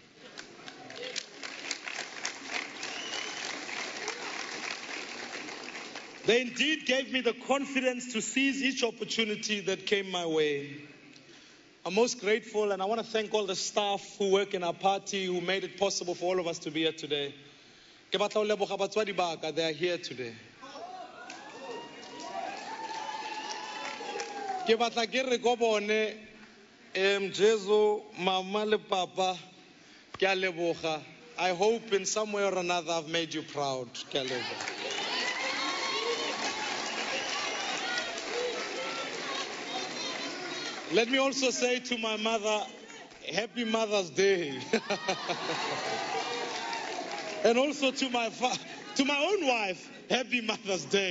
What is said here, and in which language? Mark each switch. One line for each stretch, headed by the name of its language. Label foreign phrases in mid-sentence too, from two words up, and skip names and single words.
English: They indeed gave me the confidence to seize each opportunity that came my way. I'm most grateful, and I want to thank all the staff who work in our party who made it possible for all of us to be here today. They are here today.
Tswana: Ke batla ke re go bone Jesu mama le papa ke a leboga.
English: I hope in some way or another I've made you proud.
Tswana: Ke a leboga.
English: Let me also say to my mother, Happy Mother's Day. And also to my own wife, Happy Mother's Day.